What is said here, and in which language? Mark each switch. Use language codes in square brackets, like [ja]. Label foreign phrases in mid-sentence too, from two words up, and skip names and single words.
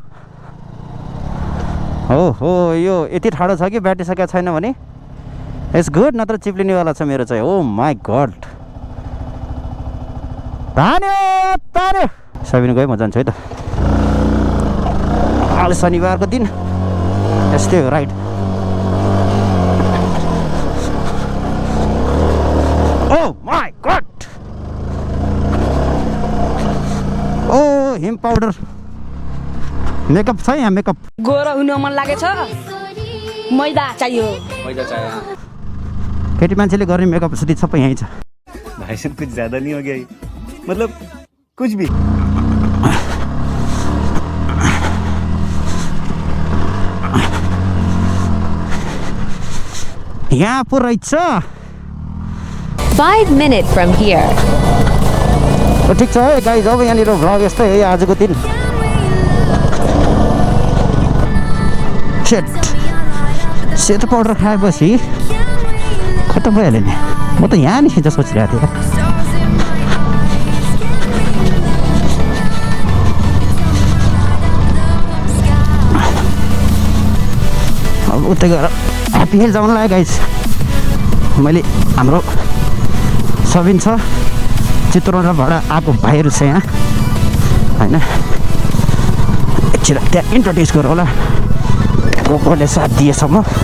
[ne] हो यो यति ठाडो छ कि ब्याटिसकेको छैन भने [en] it's good [ne] नत्र चिप्लिनेवाला छ मेरो चाहिँ [en] oh my god [ne] तान्यो सबिन गयो म जान्छु है त आज शनिबारको दिन यस्तै हो राइट [en] Oh my god! [ne] Oh, हिम पाउडर मेकअप छ यहाँ मेकअप गोरा हुन मन लागेछ मैदा चाहियो केटी मान्छेले गर्ने मेकअप सुधी सबै यहीँ छ [hi] भाई साहब कुछ ज्यादा नहीं हो गया ये? मतलब कुछ भी [ne] यहाँ पो रहेछ [en] 5 minutes from here. [ne] ठिक छ है गाइज अब यहाँनिर भ्लग यस्तै है आजको दिन सेतो पाउडर खाएपछि खत्तम भइहाल्यो नि म त यहाँ निस्किन्छ सोचिरहेको थिएँ अब उतै गएर ह्याप्पी हिल जाउनु लाग्यो गाइज मैले हाम्रो सबिन छ चित्रबाट आएको भाइहरू छ यहाँ होइन एकछिन त्यहाँ इन्ट्रोड्युस गरौँ होला गोकोले साथ दिएसम्म